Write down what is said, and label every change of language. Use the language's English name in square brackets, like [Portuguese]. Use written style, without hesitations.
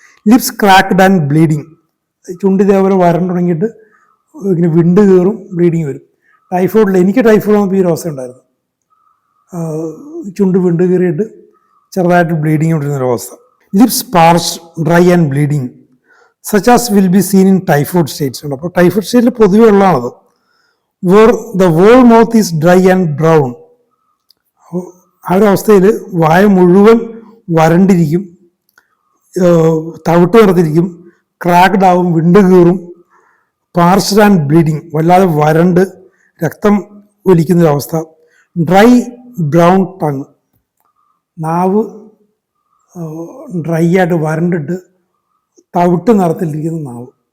[English] Lips cracked and bleeding. [Malayalam] ചുണ്ട് ഇതേപോലെ വരണ്ടുണങ്ങിയിട്ട് ഇങ്ങനെ വിണ്ട് കയറും, ബ്ലീഡിങ് വരും. എനിക്ക് ടൈഫോയിഡ് വന്നപ്പോൾ ഈ ഒരു അവസ്ഥ ഉണ്ടായിരുന്നു. ചുണ്ട് വിണ്ട് കയറിയിട്ട് ചെറുതായിട്ട് bleeding കൊണ്ടിരുന്നൊരവസ്ഥ. [English] lips parched, dry and bleeding such as will be seen in typhoid states [Malayalam] ഉണ്ട്. അപ്പോൾ ടൈഫോയിഡ് സ്റ്റേറ്റിൽ പൊതുവെ ഉള്ളതാണത്. [English] where the whole mouth is dry and brown. [Malayalam] ആ ഒരു അവസ്ഥയിൽ വായ മുഴുവൻ വരണ്ടിരിക്കും, തവിട്ട് നിറത്തിരിക്കും, ക്രാക്ഡ് ആവും, വിണ്ട് കീറും, [English] parched and bleeding, [Malayalam] വല്ലാതെ വരണ്ട് രക്തം ഒലിക്കുന്നൊരവസ്ഥ. ഡ്രൈ ബ്രൗൺ ടങ്, നാവ് ഡ്രൈ ആയിട്ട് വരണ്ടിട്ട് തവിട്ട് നിറത്തിലിരിക്കുന്ന നാവ്.